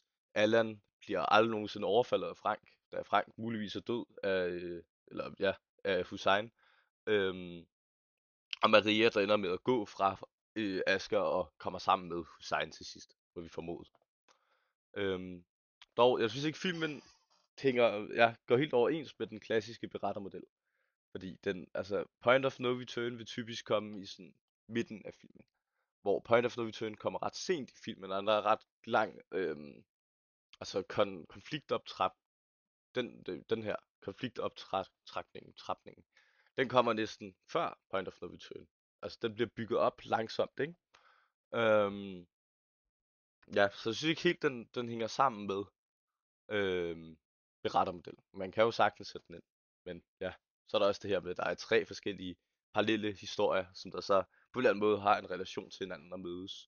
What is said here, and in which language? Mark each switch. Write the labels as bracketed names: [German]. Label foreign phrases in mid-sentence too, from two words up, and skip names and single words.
[Danish] Allan bliver aldrig nogensinde overfaldet af Frank, da Frank muligvis er død af, af Hussein. Øhm, og Maria, der ender med at gå fra Asger og kommer sammen med Hussein til sidst, hvor vi formodet. Dog, jeg synes ikke filmen går helt overens med den klassiske berettermodel. Fordi [English] point of no return [Danish] vil typisk komme i sådan midten af filmen. Hvor [English] point of no return [Danish] kommer ret sent i filmen, og der er ret lang konfliktoptrap. Den her konfliktoptrækningen, den kommer næsten før [English] point of no return. [Danish] Altså den bliver bygget op langsomt, ikke? Øhm, ja, så jeg synes ikke helt, den hænger sammen med berettermodellen. Man kan jo sagtens sætte den ind. Men ja, så er der også det her med, at der er 3 forskellige parallelle historier, som der så på en eller anden måde har en relation til hinanden og mødes.